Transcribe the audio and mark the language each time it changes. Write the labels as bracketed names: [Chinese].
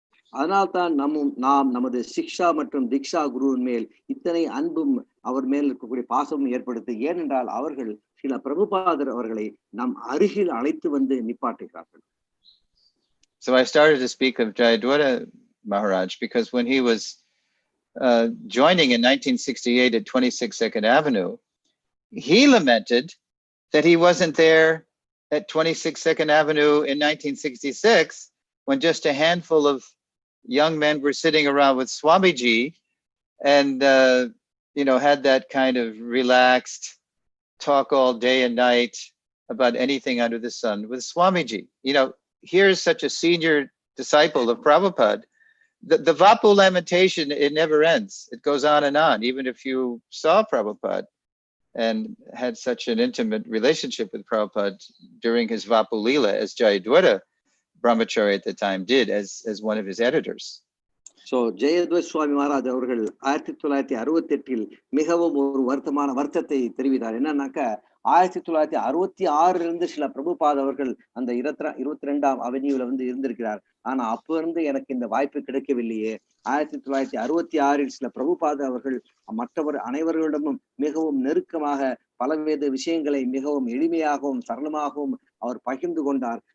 [Tamil] அதனால்தான் நாம் நமது சிக்ஷா மற்றும் தீக்ஷா குருவின் மேல் இத்தனை அன்பும் அவர் மேல் இருக்கக்கூடிய பாசமும் ஏற்படுத்து. ஏனென்றால் அவர்கள் ஸ்ரீல பிரபுபாதர் அவர்களை நம் அருகில் அழைத்து வந்து நிப்பாட்டுகிறார்கள். [English] So I started to speak of Jayadwara Maharaj because when he was joining in 1968 at 26 Second Avenue, he lamented that he wasn't there at 26 Second Avenue in 1966 when just a handful of young men were sitting around with Swamiji and, had that kind of relaxed talk all day and night about anything under the sun with Swamiji. Here's such a senior disciple of Prabhupada. The Vapu lamentation, it never ends. It goes on and on. Even if you saw Prabhupada and had such an intimate relationship with Prabhupada during his Vapu Leela, as Jayadwara Brahmachari at the time did as one of his editors. [Tamil] So ஜெயத்வைத சுவாமி மகாராஜ் அவர்கள் 1968 மிகவும் ஒரு வருத்தத்தை தெரிவித்தார். என்னன்னாக்கா 1966 சில பிரபுபாத் அவர்கள் அந்த 22ஆம் அவென்யூல இருந்திருக்கிறார். ஆனா அப்ப இருந்து எனக்கு இந்த வாய்ப்பு கிடைக்கவில்லையே. 1966 சில பிரபுபாத் அவர்கள் மற்றவர் அனைவர்களிடமும் மிகவும் நெருக்கமாக பலவித விஷயங்களை மிகவும் எளிமையாகவும் சரளமாகவும் அவர் பகிர்ந்து கொண்டார்.